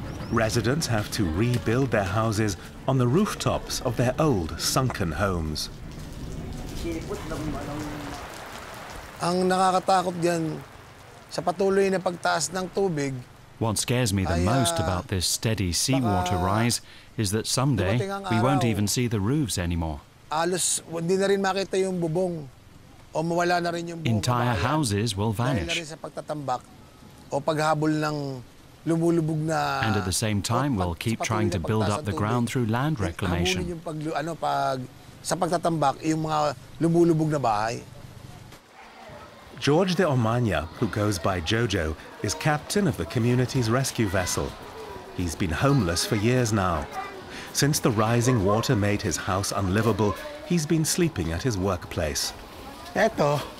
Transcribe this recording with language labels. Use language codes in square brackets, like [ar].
[en] Residents have to rebuild their houses on the rooftops of their old, sunken homes. [tl] Ang nakakatakot diyan sa patuloy na pagtaas ng tubig. [en] What scares me the most about this steady seawater rise is that someday we won't even see the roofs anymore. [tl] Alos hindi na rin makita yung bubong o mawala na rin yung buong [en] entire houses will vanish. [tl] Sa pagtatambak o paghabol ng lumulubog na. [en] And at the same time we'll keep trying to build up the ground through land reclamation. [tl] Yung pag sa pagtatambak yung mga lumulubog na bahay. [en] George de Omania, who goes by Jojo, is captain of the community's rescue vessel. He's been homeless for years now. Since the rising water made his house unlivable, he's been sleeping at his workplace. [tl] Eto.